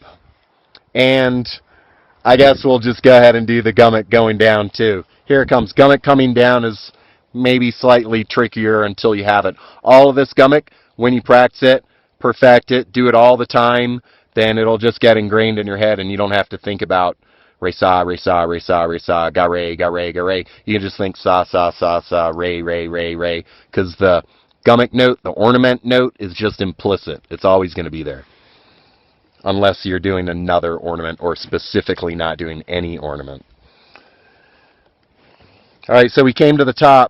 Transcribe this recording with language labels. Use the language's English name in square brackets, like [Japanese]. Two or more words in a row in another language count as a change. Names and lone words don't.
[English] And I guess we'll just go ahead and do the Gammak going down too. Here it comes. Gammak coming down is maybe slightly trickier until you have it. All of this Gammak, when you practice it, perfect it, do it all the time, then it'll just get ingrained in your head and you don't have to think about re sa, re sa, re sa, re sa, ga re, ga re, ga re. You can just think sa, sa, sa, sa, re, re, re, re. Because the Gammak note, the ornament note, is just implicit. It's always going to be there. Unless you're doing another ornament or specifically not doing any ornament. Alright, so we came to the top.